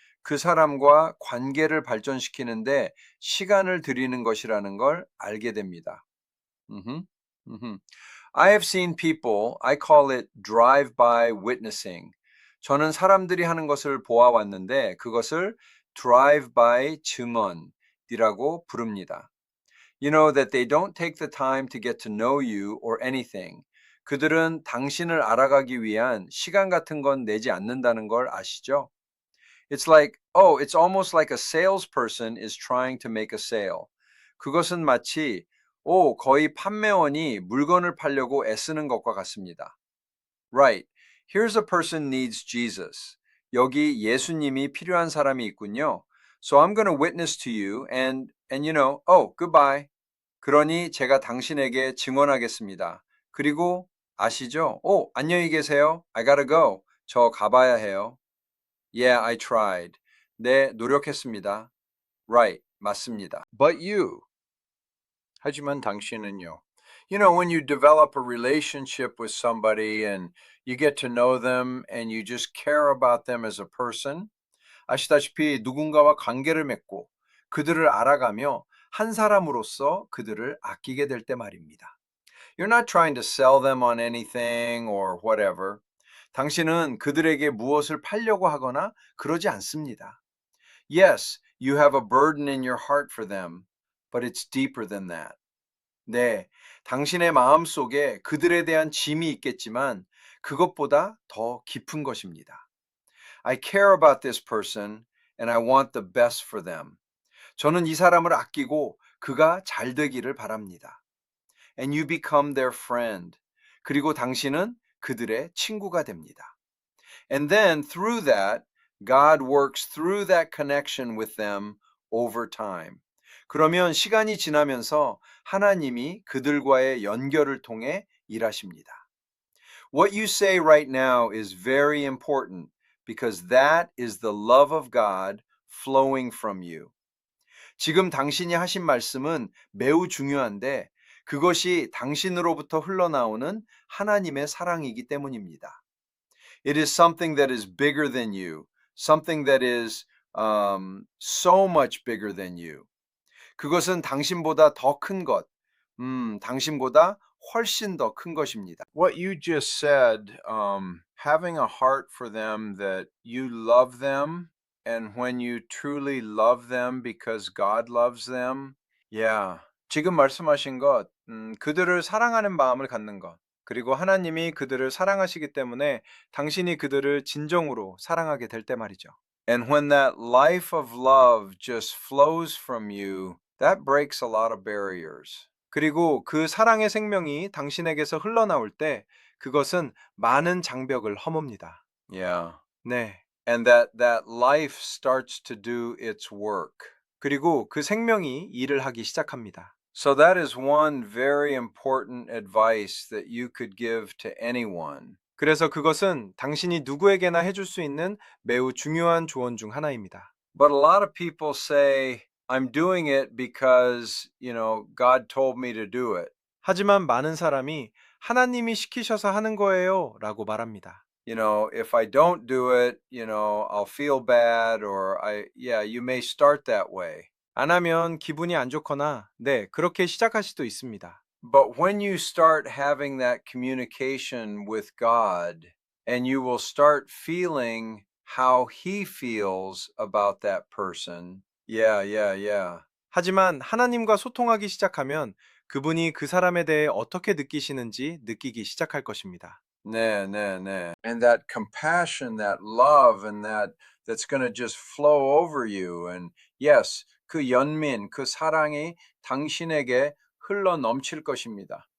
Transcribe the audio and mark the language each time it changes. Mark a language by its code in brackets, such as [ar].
[ko] 그 사람과 관계를 발전시키는데 시간을 들이는 것이라는 걸 알게 됩니다. Mhm, mhm. [en] I have seen people, I call it drive-by witnessing. [ko] 저는 사람들이 하는 것을 보아왔는데 그것을 drive-by 증언이라고 부릅니다. [en] You know that they don't take the time to get to know you or anything. [ko] 그들은 당신을 알아가기 위한 시간 같은 건 내지 않는다는 걸 아시죠? [en] It's like, it's almost like a salesperson is trying to make a sale. [ko] 그것은 마치, 거의 판매원이 물건을 팔려고 애쓰는 것과 같습니다. [en] Right. Here's a person needs Jesus. [ko] 여기 예수님이 필요한 사람이 있군요. [en] So I'm going to witness to you and goodbye. [ko] 그러니 제가 당신에게 증언하겠습니다. 그리고 아시죠? 오, 안녕히 계세요. [en] I gotta go. [ko] 저 가봐야 해요. [en] Yeah, I tried. [ko] 네, 노력했습니다. [en] Right, [ko] 맞습니다. [en] But you. [ko] 하지만 당신은요. [en] You know, when you develop a relationship with somebody and you get to know them and you just care about them as a person, [ko] 아시다시피 누군가와 관계를 맺고 그들을 알아가며 한 사람으로서 그들을 아끼게 될 때 말입니다. [en] You're not trying to sell them on anything or whatever. [ko] 당신은 그들에게 무엇을 팔려고 하거나 그러지 않습니다. [en] Yes, you have a burden in your heart for them, but it's deeper than that. [ko] 네, 당신의 마음 속에 그들에 대한 짐이 있겠지만 그것보다 더 깊은 것입니다. [en] I care about this person and I want the best for them. [ko] 저는 이 사람을 아끼고 그가 잘 되기를 바랍니다. [en] And you become their friend. [ko] 그리고 당신은 그들의 친구가 됩니다. [en] And then through that, God works through that connection with them over time. [ko] 그러면 시간이 지나면서 하나님이 그들과의 연결을 통해 일하십니다. [en] What you say right now is very important because that is the love of God flowing from you. [ko] 지금 당신이 하신 말씀은 매우 중요한데 그것이 당신으로부터 흘러나오는 하나님의 사랑이기 때문입니다. [en] It is something that is bigger than you, something that is so much bigger than you. [ko] 그것은 당신보다 더 큰 것, 당신보다 훨씬 더 큰 것입니다. [en] What you just said, having a heart for them that you love them, and when you truly love them because God loves them, yeah. [ko] 지금 말씀하신 것, 그들을 사랑하는 마음을 갖는 것, 그리고 하나님이 그들을 사랑하시기 때문에 당신이 그들을 진정으로 사랑하게 될 때 말이죠. [en] And when that life of love just flows from you, that breaks a lot of barriers. [ko] 그리고 그 사랑의 생명이 당신에게서 흘러나올 때 그것은 많은 장벽을 허뭅니다. [en] Yeah. [ko] 네. [en] And that life starts to do its work. [ko] 그리고 그 생명이 일을 하기 시작합니다. [en] So that is one very important advice that you could give to anyone. [ko] 그래서 그것은 당신이 누구에게나 해줄 수 있는 매우 중요한 조언 중 하나입니다. [en] But a lot of people say, I'm doing it because, God told me to do it. [ko] 하지만 많은 사람이 하나님이 시키셔서 하는 거예요 라고 말합니다. [en] If I don't do it, I'll feel bad or you may start that way. [ko] 안 하면 기분이 안 좋거나, 네, 그렇게 시작할 수도 있습니다. [en] But when you start having that communication with God, and you will start feeling how He feels about that person, yeah. [ko] 하지만 하나님과 소통하기 시작하면 그분이 그 사람에 대해 어떻게 느끼시는지 느끼기 시작할 것입니다. 네. [en] And that compassion, that love, and that's going to just flow over you. And yes, [ko] 그 연민, 그 사랑이 당신에게 흘러 넘칠 것입니다.